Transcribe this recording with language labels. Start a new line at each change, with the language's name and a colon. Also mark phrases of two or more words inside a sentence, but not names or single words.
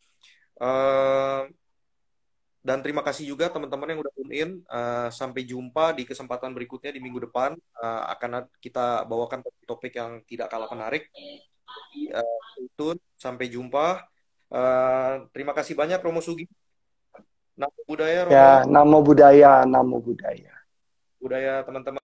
Indonesian: Dan terima kasih juga teman-teman yang udah
English: tune in.
Indonesian: Sampai jumpa di kesempatan berikutnya di minggu depan. Akan kita bawakan topik yang tidak kalah menarik. Sampai jumpa. Terima kasih banyak Romo Sugi.
Pali: Namo Buddhaya Romo. Ya, namo budaya, namo budaya.
Indonesian: Budaya teman-teman.